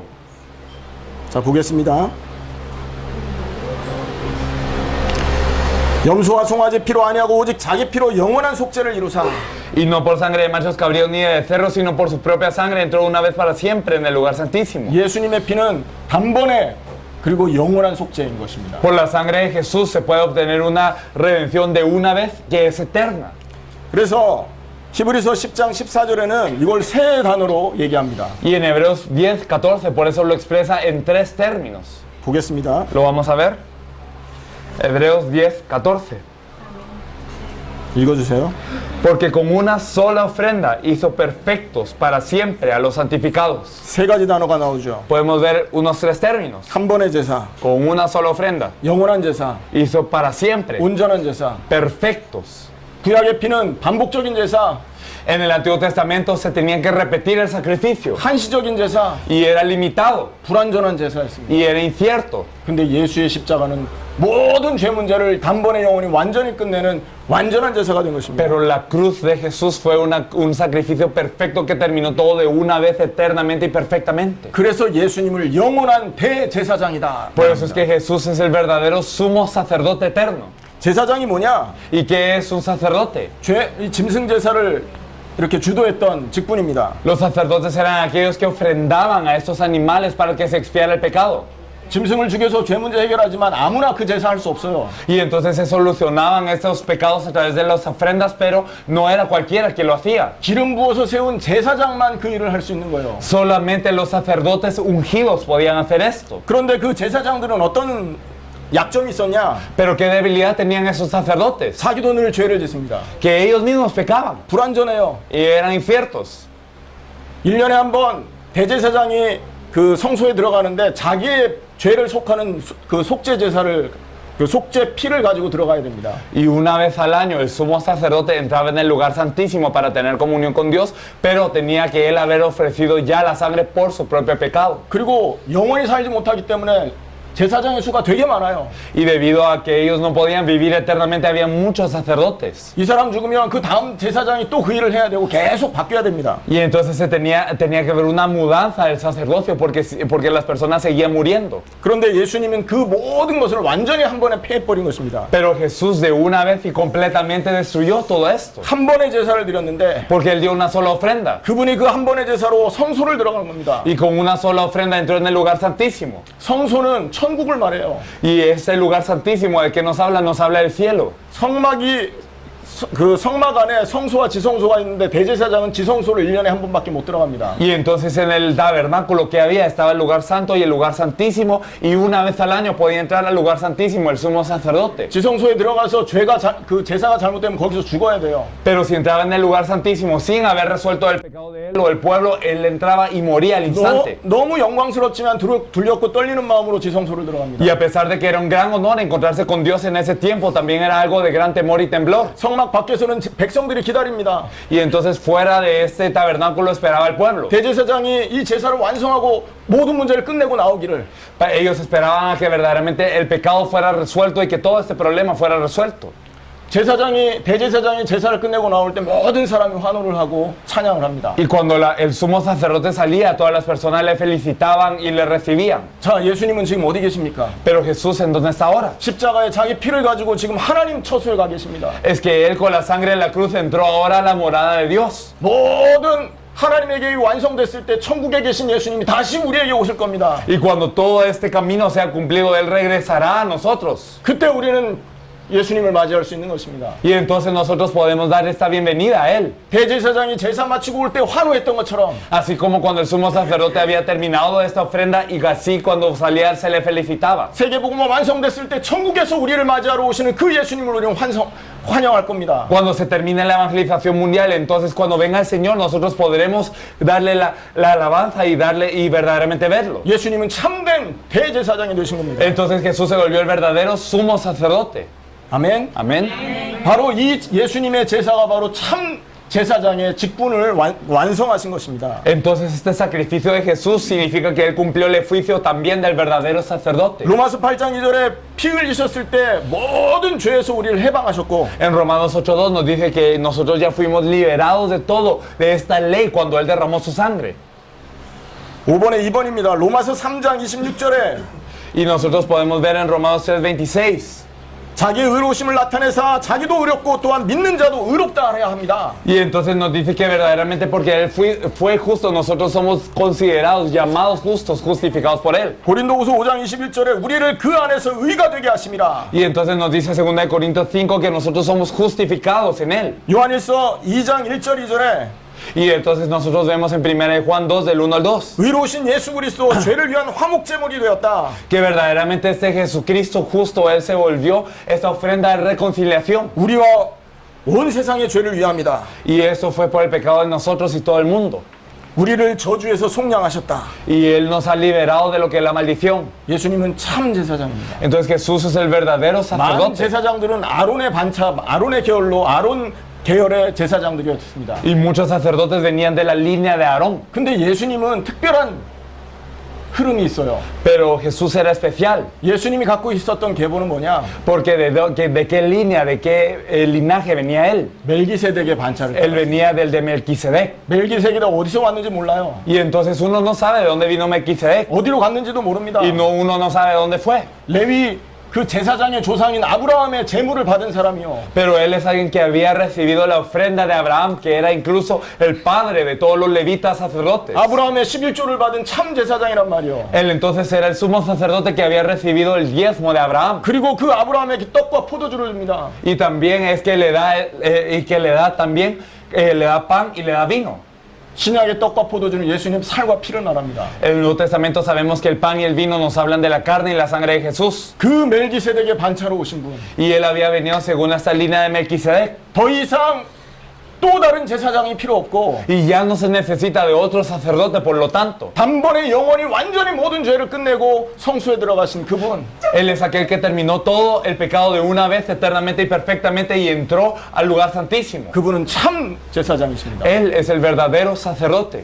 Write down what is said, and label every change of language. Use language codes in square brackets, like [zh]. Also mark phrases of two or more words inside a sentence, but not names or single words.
[ko] 자, 보겠습니다. 염소와 송아지 피로 아니하고 오직 자기 피로 영원한 속죄를 이루사. [es] Y no por sangre de machos cabríos ni de becerros, sino por su propia sangre entró una vez para siempre en el lugar santísimo. [ko] 예수님의 피는 단번에 그리고 영원한 속죄인 것입니다. [es] Por la sangre de Jesús se puede obtener una redención de una vez que es eterna. [ko] 그래서 히브리서 10장 14절에는 이걸 세 단어로 얘기합니다. [es] Y en Hebreos 10:14, por eso lo expresa en 3 términos. [ko] 보겠습니다. [es] Lo vamos a ver. Hebreos 10:14. [ko] 읽어주세요. [es] Porque con una sola ofrenda hizo perfectos para siempre a los santificados. [ko] 세 가지 단어가 나오죠. [es] Podemos ver unos 3 términos. [ko] 한 번의 제사, [es] Con una sola ofrenda [ko] 영원한 제사, [es] hizo para siempre [ko] 온전한 제사. [es] perfectos. [ko] 구약의 피는 반복적인 제사, [es] En el Antiguo Testamento se tenía que repetir el sacrificio [ko] 한시적인 제사, [es] y era limitado [ko] 불완전한 제사였습니다. [es] y era incierto. [ko] 근데 예수의 십자가는 모든 죄 문제를 단번에 영원히 완전히 끝내는 완전한 제사가 된 것입니다. [es] Pero la cruz de Jesús fue un sacrificio perfecto que terminó todo de una vez eternamente y perfectamente. [ko] 그래서 예수님을 영원한 대제사장이다. [es] Por eso es que Jesús es el verdadero sumo sacerdote eterno. [ko] 제사장이 뭐냐? [es] ¿Y qué es un sacerdote? [ko] 이 짐승 제사를 이렇게 주도했던 직분입니다. [es] Los sacerdotes eran aquellos que ofrendaban a estos animales para que se expiara el pecado. [ko] 짐승을 죽여서 죄 문제 해결하지만 아무나 그 제사 할 수 없어요. [es] Y entonces se solucionaban estos pecados a través de las ofrendas, pero no era cualquiera que lo hacía. [ko] 기름 부어서 세운 제사장만 그 일을 할 수 있는 거예요. [es] Solamente los sacerdotes ungidos podían hacer esto. [ko] 그런데 그 제사장들은 어떤 약점이 있었냐? [es] Pero ¿qué debilidad tenían esos sacerdotes? [ko] 자기도 늘 죄를 짓습니다. [es] Que ellos mismos pecaban [ko] 불완전해요. [es] y eran inciertos. [ko] 1년에 한 번 대제사장이 그 성소에 들어가는데 자기의 죄를 속하는 그 속죄 제사를 그 속죄 피를 가지고 들어가야 됩니다. [es] Y una vez al año el sumo sacerdote entraba en el lugar santísimo para tener comunión con Dios, pero tenía que él haber ofrecido ya la sangre por su propio pecado. [ko] 그리고 영원히 살지 못하기 때문에 제사장의 수가 되게 많아요. [es] Y debido a que ellos no podían vivir eternamente, había muchos sacerdotes. [ko] 이 사람 죽으면 그 다음 제사장이 또 그 일을 해야 되고 계속 바뀌어야 됩니다. [es] Y entonces tenía que haber una mudanza del sacerdocio porque las personas seguían muriendo. [ko] 그런데 예수님은 그 모든 것을 완전히 한 번에 패해버린 것입니다. [es] Pero Jesús de una vez y completamente destruyó todo esto. [ko] 한 번의 제사를 드렸는데 [es] Porque Él dio una sola ofrenda. [ko] 그분이 그 한 번의 제사로 성소를 들어간 겁니다. [es] Y con una sola ofrenda entró en el lugar santísimo. [ko] 성소는 천국을 말해요. [es] Y este lugar santísimo del que nos habla del cielo. [ko] 그 성막 안에 성소와 지성소가 있는데 대제사장은 지성소를 1년에 한 번밖에 못 들어갑니다. [es] Y entonces en el tabernáculo que había estaba el lugar santo y el lugar santísimo, y una vez al año podía entrar al lugar santísimo el sumo sacerdote. [ko] 지성소에 들어가서 그 제사가 잘못되면 거기서 죽어야 돼요. [es] Pero si entraba en el lugar santísimo sin haber resuelto el pecado de él o el pueblo, él entraba y moría al instante. [ko] 너무 영광스럽지만 두렵고 떨리는 마음으로 지성소를 들어갑니다. [es] Y a pesar de que era un gran honor encontrarse con Dios en ese tiempo, también era algo de gran temor y temblor. [ko] 성막 밖에서는 백성들이 기다립니다. [es] Y entonces fuera de este tabernáculo esperaba el pueblo. [ko] 대제사장이 이 제사를 완성하고 모든 문제를 끝내고 나오기를. [es] Ellos esperaban a que verdaderamente el pecado fuera resuelto y que todo este problema fuera resuelto. [ko] 대제사장이 제사를 끝내고 나올 때 모든 사람이 환호를 하고 찬양을 합니다. [es] Y cuando el sumo sacerdote salía, todas las personas le felicitaban y le recibían. [ko] 자, 예수님은 지금 어디 계십니까? [es] Pero Jesús, ¿en dónde está ahora? [ko] 십자가에 자기 피를 가지고 지금 하나님 처소에 가 계십니다. [es] Es que Él con la sangre de la cruz entró ahora a la morada de Dios. [ko] 모든 하나님의 계획이 완성됐을 때 천국에 계신 예수님이 다시 우리에게 오실 겁니다. [es] Y cuando todo este camino sea cumplido, Él regresará a nosotros. [ko] 그때 우리는 예수님을 맞이할 수 있는 것입니다. [es] Y entonces nosotros podemos dar esta bienvenida a Él. [ko] 대제사장이 제사 마치고 올 때 환호했던 것처럼 [es] Así como cuando el sumo sacerdote había terminado esta ofrenda y así cuando salía se le felicitaba. [ko] 세계복음화 완성됐을 때 천국에서 우리를 맞이하러 오시는 그 예수님을 우리는 환영할 겁니다. [es] Cuando se termine la evangelización mundial, entonces cuando venga el Señor, nosotros podremos darle la alabanza y verdaderamente verlo. [ko] 예수님은 참된 대제사장이 되신 겁니다. [es] Entonces Jesús se volvió el verdadero sumo sacerdote. [ko] 아멘. [es] Amén. [ko] 바로 이 예수님의 제사가 바로 참 제사장의 직분을 완성하신 것입니다. [es] Entonces este sacrificio de Jesús significa que Él cumplió el oficio también del verdadero sacerdote. [ko] 로마서 8장 2절에 피 흘리셨을 때 모든 죄에서 우리를 해방하셨고 [es] En Romanos 8:2 nos dice que nosotros ya fuimos liberados de todo, de esta ley cuando Él derramó su sangre. [ko] 5번에 2번입니다. 로마서 3장 26절에 [es] Y nosotros podemos ver en Romanos 3:26. [ko] 자기의 의로우심을 나타내사 자기도 의롭고 또한 믿는 자도 의롭다 하여야 합니다. [es] Y entonces nos dice que verdaderamente porque Él fue justo, nosotros somos considerados, llamados justos, justificados por Él. [ko] 고린도후서 5장 21절에 우리를 그 안에서 의가 되게 하심이라. [es] Y entonces nos dice 2 Corintios 5 que nosotros somos justificados en Él. [ko] 요한일서 2장 1절 2절에 [es] Y entonces nosotros vemos en 1 Juan 2 del 1 al 2 [ko] 의로우신 예수 그리스도 죄를 위한 화목제물이 되었다. [es] que verdaderamente este Jesucristo justo, Él se volvió esta ofrenda de reconciliación. [ko] 우리와 온 세상의 죄를 위함이다. [es] Y eso fue por el pecado de nosotros y todo el mundo. [ko] 우리를 저주에서 속량하셨다. [es] Y Él nos ha liberado de lo que es la maldición. [ko] 예수님은 참 제사장입니다. [es] Entonces Jesús es el verdadero [ko] 많은 [es] sacerdote. [ko] 제사장들은 아론의 반차, 아론의 계열로 아론 계열의 제사장들이었습니다. [es] Y muchos sacerdotes venían de la línea de Aarón. [ko] 근데 예수님은 특별한 흐름이 있어요. [es] Pero Jesús era especial. [ko] 예수님이 갖고 있었던 계보는 뭐냐? [es] Porque de qué línea, de qué linaje venía Él. [ko] 멜기세덱의 반차를 [es] Él [ko] 따랐어요. [es] venía del de Melquisedec. [ko] 멜기세덱이 어디서 왔는지 몰라요. [es] Y entonces uno no sabe de dónde vino Melquisedec. [ko] 어디로 갔는지도 모릅니다. [es] Y uno no sabe de dónde fue. [ko] 레위 그 제사장의 조상인 아브라함의 제물을 받은 사람이요. [es] Pero él es alguien que había recibido la ofrenda de Abraham, que era incluso el padre de todos los levitas sacerdotes. [ko] 아브라함의 11조를 받은 참 제사장이란 말이요. [es] Él entonces era el sumo sacerdote que había recibido el diezmo de Abraham. [ko] 그리고 그 아브라함에게 떡과 포도주를 줍니다. [es] Y también es que le da también le da pan y le da vino. [ko] 신약의 떡과 포도주는 예수님 살과 피를 말합니다. [es] En el Nuevo Testamento sabemos que el pan y el vino nos hablan de la carne y la sangre de Jesús. [ko] 그 멜기세덱의 반차로 오신 분. [es] Y él había venido según esta línea de Melquisedec. [ko] 더 이상 또 다른 제사장이 필요 없고 [es] y ya no se necesita de otro sacerdote, por lo tanto. [ko] 단번에 영원히 완전히 모든 죄를 끝내고 성소에 들어가신 그분. [es] Él es aquel que terminó todo el pecado de una vez, eternamente y perfectamente, y entró al lugar santísimo. [ko] 그분은 참 제사장이십니다. [es] Él es el verdadero sacerdote.